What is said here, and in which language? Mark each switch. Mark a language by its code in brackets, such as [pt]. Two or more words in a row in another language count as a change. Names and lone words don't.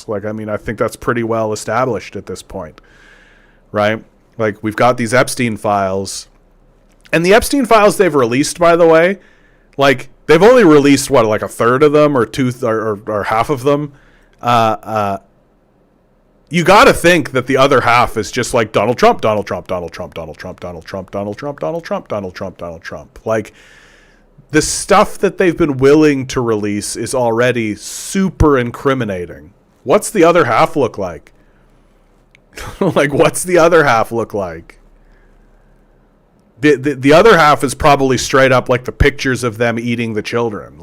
[en] Like, I mean, I think that's pretty well established at this point, right? Like, we've got these Epstein files, and the Epstein files they've released, by the way, like, they've only released what, like a third of them or or half of them. You got to think that the other half is just like Donald Trump, Donald Trump, Donald Trump, Donald Trump, Donald Trump, Donald Trump, Donald Trump, Donald Trump, Donald Trump. Like, the stuff that they've been willing to release is already super incriminating. What's the other half look like? Like, what's the other half look like? The other half is probably straight up like the pictures of them eating the children.